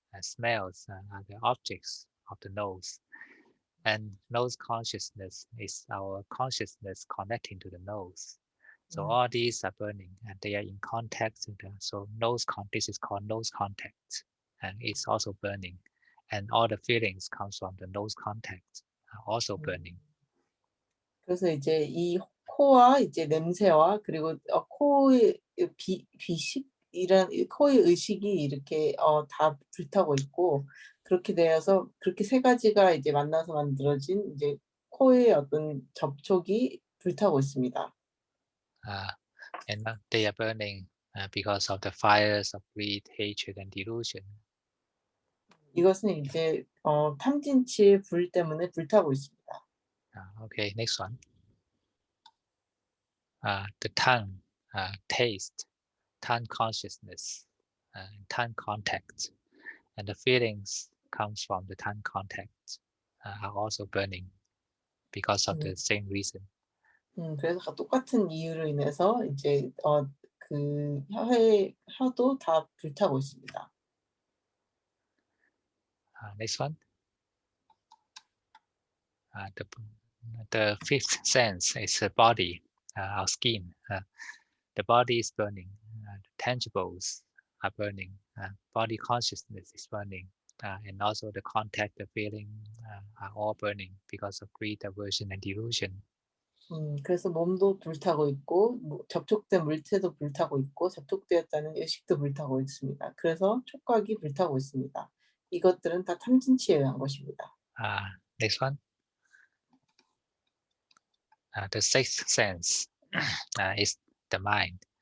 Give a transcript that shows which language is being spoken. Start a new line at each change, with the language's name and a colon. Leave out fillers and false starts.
English: Smells are the objects of the nose. And nose consciousness is our consciousness connecting to the nose. So all these are burning and they are in contact. So this is called nose contact, and it's also burning. And all the feelings comes from the nose contact, are also burning.
Korean: 그래서 이제 이 코와 이제 냄새와 그리고 코의 비식 이런 코의 의식이 이렇게 다 불타고 있고 그렇게 되어서 그렇게 세 가지가 이제 만나서 만들어진 이제 코의 어떤 접촉이 불타고 있습니다.
English: And they are burning because of the fires of greed, hatred, and delusion.
Korean: 이것은 이제 탐진치의 불 때문에 불타고 있습니다.
English: Okay, next one. The tongue, taste, tongue consciousness, tongue contact, and the feelings comes from the tongue contact are also burning because of the same reason.
Korean: 그래서 똑같은 이유로 인해서 이제 그 혀도 다 불타고 있습니다.
English: Next one. The fifth sense is the body, our skin. The body is burning. The tangibles are burning. Body consciousness is burning. And also the contact, the feeling are all burning because of greed, aversion, and delusion.
Korean: 그래서 몸도 불타고 있고 접촉된 물체도 불타고 있고 접촉되었다는 의식도 불타고 있습니다. 그래서 촉각이 불타고 있습니다. 이것들은 다 탐진치에 의한 것입니다.
English: Next one. The sixth sense is the mind.